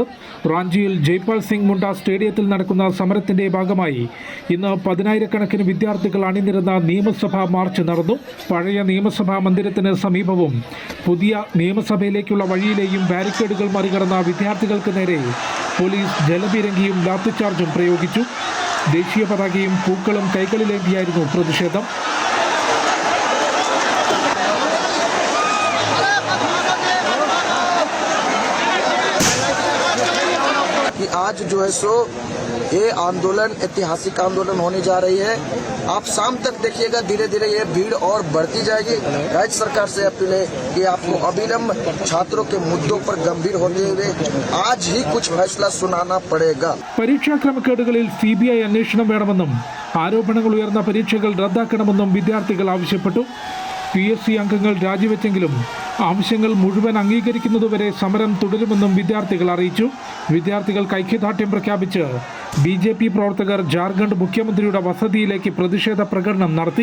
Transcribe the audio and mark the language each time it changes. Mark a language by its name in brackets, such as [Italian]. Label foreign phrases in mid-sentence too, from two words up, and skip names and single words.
[Malayalam] റാഞ്ചിയിൽ ജയ്പാൽ സിംഗ് മുണ്ട സ്റ്റേഡിയത്തിൽ നടക്കുന്ന സമരത്തിന്റെ ഭാഗമായി ഇന്ന് 10,000-കണക്കിന് വിദ്യാർത്ഥികൾ അണിനിരന്ന നിയമസഭാ മാർച്ച് നടന്നു. പഴയ നിയമസഭാ മന്ദിരത്തിന് സമീപവും പുതിയ നിയമസഭയിലേക്കുള്ള വഴിയിലെയും ബാരിക്കേഡുകൾ മറികടന്ന വിദ്യാർത്ഥികൾക്ക് നേരെ പോലീസ് ജലപീരങ്കിയും ലാത്തിച്ചാർജും പ്രയോഗിച്ചു. ദേശീയ പതാകയും പൂക്കളും കൈകളിലേന്തിയായിരുന്നു പ്രതിഷേധം. [Hindi] आज जो है सो ये आंदोलन ऐतिहासिक आंदोलन होने जा रही है। आप शाम तक देखिएगा, धीरे धीरे ये भीड़ और बढ़ती जाएगी। राज्य सरकार से अपील है कि आपको अविलंब छात्रों के मुद्दों पर गंभीर होते हुए आज ही कुछ फैसला सुनाना पड़ेगा. [Malayalam] പരീക്ഷാ ക്രമക്കേടുകളിൽ CBI അന്വേഷണം വേണമെന്നും ആരോപണങ്ങൾ ഉയർന്ന പരീക്ഷകൾ റദ്ദാക്കണമെന്നും വിദ്യാർത്ഥികൾ ആവശ്യപ്പെട്ടു. PSC അംഗങ്ങൾ രാജിവെച്ചെങ്കിലും ആവശ്യങ്ങൾ മുഴുവൻ അംഗീകരിക്കുന്നതുവരെ സമരം തുടരുമെന്നും വിദ്യാർത്ഥികൾ അറിയിച്ചു. വിദ്യാർത്ഥികൾക്ക് ഐക്യദാർഢ്യം പ്രഖ്യാപിച്ച് BJP പ്രവർത്തകർ ജാർഖണ്ഡ് മുഖ്യമന്ത്രിയുടെ വസതിയിലേക്ക് പ്രതിഷേധ പ്രകടനം നടത്തി.